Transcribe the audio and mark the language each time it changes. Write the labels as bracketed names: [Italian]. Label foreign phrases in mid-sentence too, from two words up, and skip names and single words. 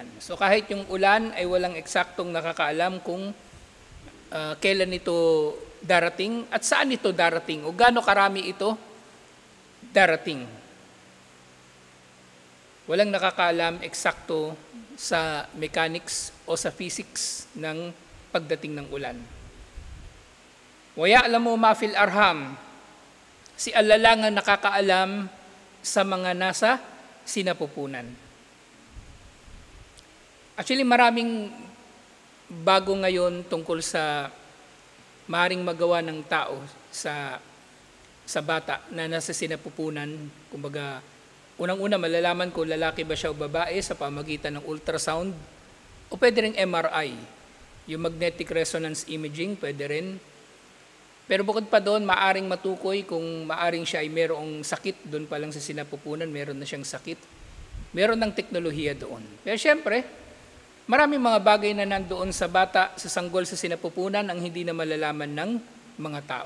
[Filipino] So kahit yung ulan ay walang eksaktong nakakaalam kung kailan ito darating at saan ito darating o gaano karami ito darating. Walang nakakaalam eksakto sa mechanics o sa physics ng pagdating ng ulan. [Arabic] ويعلم ما في الأرحام. [Filipino] Si Allah lang ang nakakaalam sa mga nasa sinapupunan. Actually, maraming bago ngayon tungkol sa maaaring magawa ng tao sa bata na nasa sinapupunan. Kumbaga, unang-una malalaman kung lalaki ba siya o babae sa pamagitan ng ultrasound o pwede rin MRI. [English] Yung magnetic resonance imaging, [Filipino] pwede rin. Pero bukod pa doon, maaring matukoy kung maaring siya ay mayroong sakit, doon pa lang sa sinapupunan, meron na siyang sakit. Meron ng teknolohiya doon. Pero syempre, maraming mga bagay na nandoon sa bata, sa sanggol, sa sinapupunan ang hindi na malalaman ng mga tao.